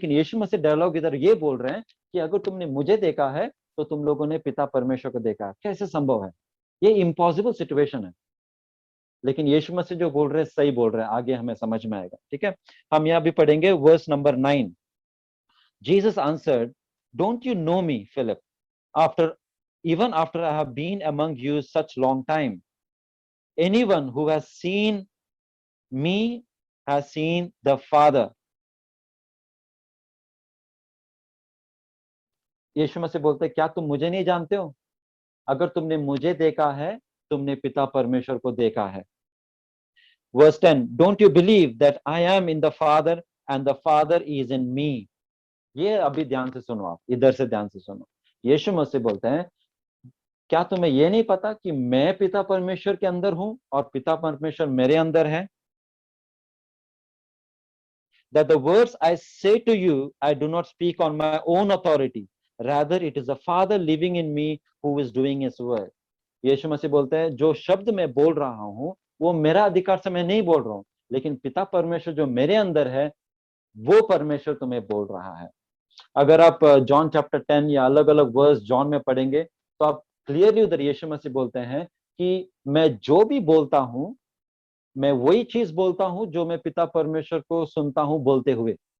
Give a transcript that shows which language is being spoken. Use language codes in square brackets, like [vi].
[hi] लेकिन यीशु मसीह डायलॉग इधर ये बोल रहे हैं कि अगर तुमने मुझे देखा है तो तुम लोगों ने पिता परमेश्वर को देखा है। कैसे संभव है? ये इम्पॉसिबल सिचुएशन है। लेकिन यीशु मसीह जो बोल रहे हैं सही बोल रहे हैं, आगे हमें समझ में आएगा। ठीक है, हम यहाँ भी पढ़ेंगे verse number 9। [en] Jesus answered, don't you know me, Philip, even after I have been among you such long time? Anyone who has seen me has seen the Father. [hi] यीशु मसीह बोलते क्या तुम मुझे नहीं जानते हो? अगर तुमने मुझे देखा है, तुमने पिता परमेश्वर को देखा है। [en] Verse 10, don't you believe that I am in the Father and the Father is in me? [hi] ये अभी ध्यान से सुनो, आप इधर से ध्यान से सुनो। यीशु मसीह बोलते हैं क्या तुम्हें ये नहीं पता कि मैं पिता परमेश्वर के अंदर हूं और पिता परमेश्वर मेरे अंदर है? [en] That the words I say to you, I do not speak on my own authority. Rather, it is the Father living in me who is doing His work. [hi] यीशु मसीह बोलते हैं जो शब्द मैं बोल रहा हूं वो मेरा अधिकार से मैं नहीं बोल रहा हूं, लेकिन पिता परमेश्वर जो मेरे अंदर है वो परमेश्वर तुम्हें बोल रहा है। अगर आप जॉन चैप्टर 10 या अलग अलग वर्स जॉन में पढ़ेंगे तो आप क्लियरली उधर यीशु मसीह बोलते हैं कि मैं जो भी बोलता हूं मैं वही चीज बोलता हूं जो मैं पिता परमेश्वर को सुनता हूं बोलते हुए।